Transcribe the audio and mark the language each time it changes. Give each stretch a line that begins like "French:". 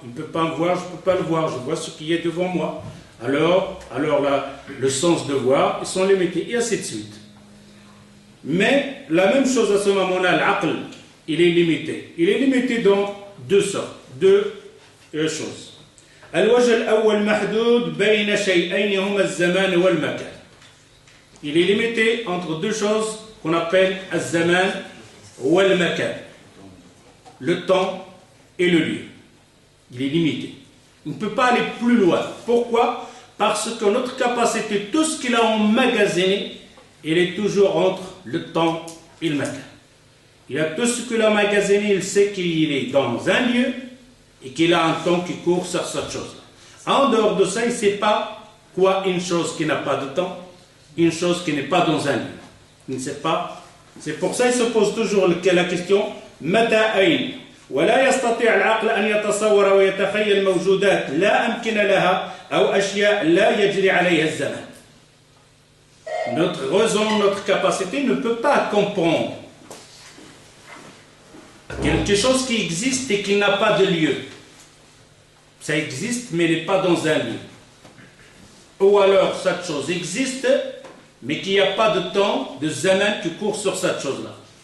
French: Il ne peut pas me voir, je ne peux pas le voir. Je vois ce qui est devant moi. Alors là, le sens de voir, ils sont limités, et ainsi de suite. Mais la même chose à ce moment-là, l'aql, il est limité. Il est limité dans deux sortes, deux choses.
Arabic: الوجه الأول محدود بين شيئين هما الزمان والمكان.
French: Il est limité entre deux choses qu'on appelle
Arabic: الزمان والمكان.
French: Le temps et le lieu. Il est limité. Il ne peut pas aller plus loin. Pourquoi? Parce que notre capacité, tout ce qu'il a emmagasiné, il est toujours entre le temps et le matin. Il a tout ce qu'il a emmagasiné, il sait qu'il est dans un lieu et qu'il a un temps qui court sur cette chose-là. En dehors de ça, il ne sait pas quoi une chose qui n'a pas de temps, une chose qui n'est pas dans un lieu. Il ne sait pas. C'est pour ça qu'il se pose toujours la question
Arabic: متى أين ولا يستطيع العقل أن يتصور ويتخيل موجودات لا أمكن لها أو أشياء لا يجري عليها الزمن.
French: Notre raison, notre capacité ne peut pas comprendre quelque chose qui existe et qui n'a pas de lieu. Ça existe, mais n'est pas dans un lieu. Ou alors, cette chose existe, mais qu'il n'y a pas de temps, de zaman qui court sur cette chose-là.